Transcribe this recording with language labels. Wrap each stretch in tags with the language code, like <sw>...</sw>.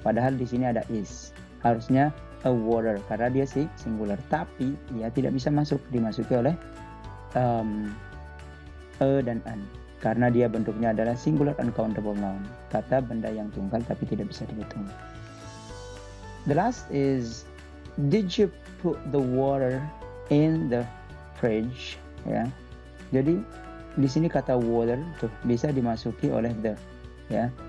<id>Padahal di sini ada is. Harusnya a water karena dia singular, tapi dia tidak bisa dimasuki oleh dan an karena dia bentuknya adalah singular uncountable noun, kata benda yang tunggal tapi tidak bisa dihitung.</id> <en>The last is, did you put the water in the fridge ya.</en> <id>Jadi di sini kata water tuh bisa dimasuki oleh the ya.</id>